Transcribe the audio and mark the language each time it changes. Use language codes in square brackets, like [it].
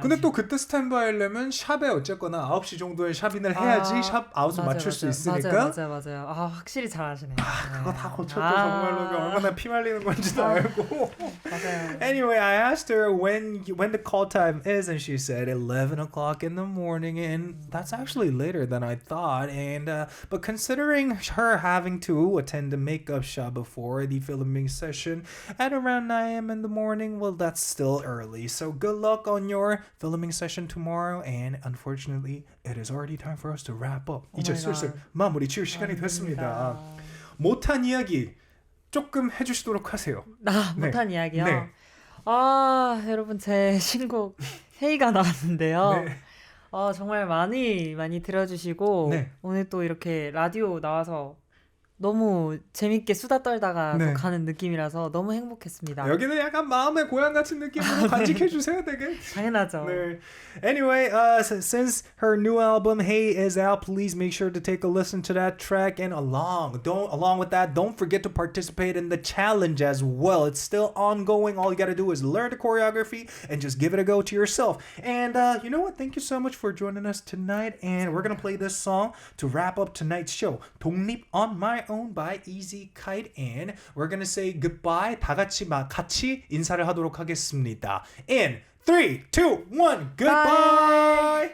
[ko] 근데 또 그때 스탠바이 하려면 샵에 어쨌거나 9시 정도에 샵인을 해야지 샵 아웃을 맞출 수 있으니까. 맞아요. 아, 확실히 잘하시네요. 그거 다 고쳤죠. 정말로 얼마나 피 말리는 건지도 알고. 맞아요. [en] Anyway, I asked her when the call time is, and she said 11 o'clock in the morning, and that's actually later than I thought. And but considering her having to attend the makeup shop before the filming session at around 9 a.m. in the morning, well, that's still early. So good luck on your filming session tomorrow. And unfortunately, it is already time for us to wrap up. Oh [ko] 이제 [en] my [ko] 슬슬 [en] God. [ko] 마무리 지을 시간이 됐습니다. 못한 이야기 조금 해주시도록 하세요. 못한 이야기요? 네. 아, 여러분 제 신곡 헤이가 나왔는데요. 네. 정말 많이 들어주시고 네. 오늘 또 이렇게 라디오 나와서 너무 재밌게 수다 떨다가 네. 또 가는 느낌이라서 너무 행복했습니다. 여기는 약간 마음의 고향 같은 느낌으로 간직해 주세요, 되게. 당연하죠. 네. [en] Anyway, since her new album Hey is out, please make sure to take a listen to that track, and along with that, don't forget to participate in the challenge as well. It's still ongoing. All you got to do is learn the choreography and just give it a go to yourself. And you know what? Thank you so much for joining us tonight. And we're gonna play this song to wrap up tonight's show. 독립 on My Own by lzykite, and we're gonna say goodbye. [ko] 다 같이 인사를 하도록 하겠습니다. [en] In 3, 2, 1, goodbye.